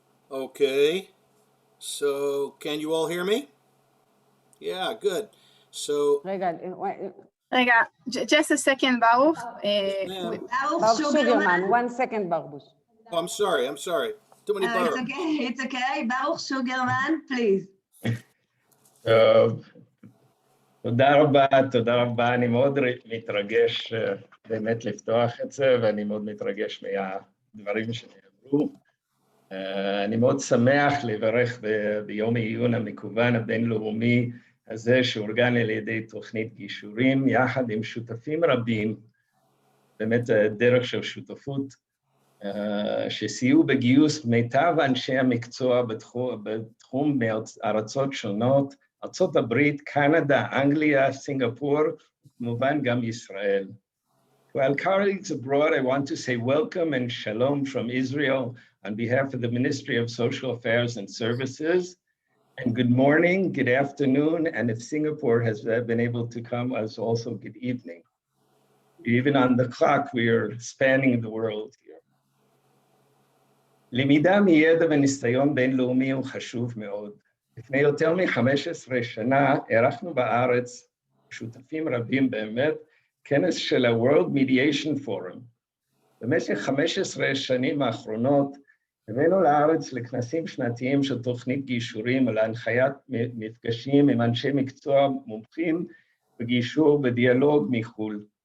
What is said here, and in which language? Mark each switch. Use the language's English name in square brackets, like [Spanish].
[English] Okay. So, can you all hear me? Yeah, good. So, [Hebrew] רגע, [English] just a second, Baruch. Baruch Sugarman. 1 second, Baruch. oh, I'm sorry. Too many Baruch. It's okay. Baruch Sugarman, please. [Hebrew] תודה רבה. אני מאוד מתרגש באמת לפתוח את זה, ואני מאוד מתרגש מהדברים שנאמרו. אני מאוד שמח לברך ביום העיון המקוון הבינלאומי הזה, שאורגן על ידי תוכנית גישורים, יחד עם שותפים רבים, באמת דרך של שותפות, שסייעו בגיוס מיטב אנשי המקצוע בתחום מארצות שונות, ארצות הברית, קנדה, אנגליה, סינגפור, כמובן גם ישראל. [English] To our colleagues abroad, I want to say welcome and shalom from Israel on behalf of the Ministry of Social Affairs and Services. And good morning, good afternoon, and if Singapore has been able to come, as also good evening. Even on the clock, we are spanning the world here. [Hebrew] למידה מידע וניסיון בינלאומי הוא חשוב מאוד. לפני יותר מ-15 שנה ערכנו בארץ, שותפים רבים באמת, כנס של ה-World Mediation Forum. במשך 15 שנים האחרונות, הבאנו לארץ לכנסים שנתיים של תוכנית גישורים על הנחיית מפגשים עם אנשי מקצוע מומחים בגישור ודיאלוג מחו"ל.